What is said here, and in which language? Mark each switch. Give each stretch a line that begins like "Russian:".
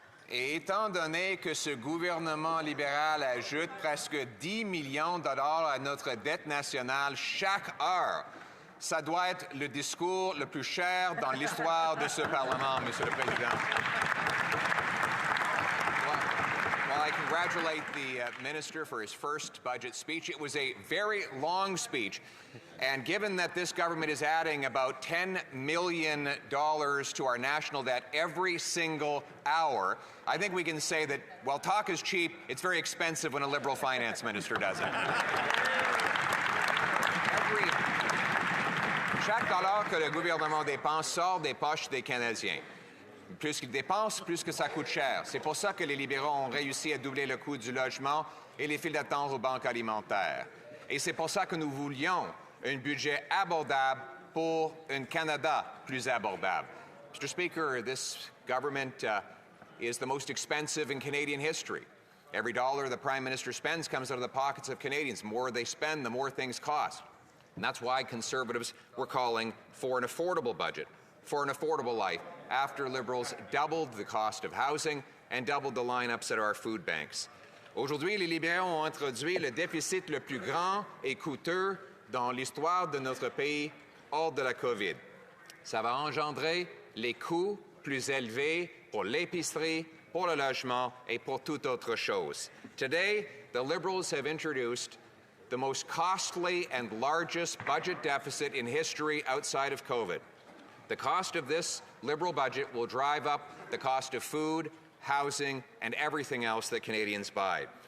French: Et étant donné que ce gouvernement libéral ajoute presque 10 millions de dollars à notre dette nationale chaque heure, ça doit être le discours le plus cher dans l'histoire de ce Parlement, Monsieur le Président.
English: Well, I congratulate the Minister for his first budget speech. It was a very long speech, and given that this government is adding about $10 million to our national debt every single hour, I think we can say that, while talk is cheap, it's very expensive when a Liberal finance minister does it.
French: Chaque dollar que le gouvernement dépense sort des poches des Canadiens. Plus qu'ils dépensent, plus que ça coûte cher. C'est pour ça que les libéraux ont réussi à doubler le coût du logement et les files d'attente aux banques alimentaires. Et c'est pour ça que nous voulions un budget abordable pour un Canada plus abordable.
English: Mr. Speaker, this government is the most expensive in Canadian history. Every dollar the Prime Minister spends comes out of the pockets of Canadians. The more they spend, the more things cost. And that's why Conservatives were calling for an affordable budget, for an affordable life, after Liberals doubled the cost of housing and doubled the lineups at our food banks.
French: Aujourd'hui, les libéraux ont introduit le déficit le plus grand et coûteux dans l'histoire de notre pays hors de la COVID. Ça va engendrer les coûts plus élevés pour l'épicerie, pour le logement et pour toute autre chose.
English: Today, the Liberals have introduced the most costly and largest budget deficit in history outside of COVID. The cost of this Liberal budget will drive up the cost of food, housing, and everything else that Canadians buy.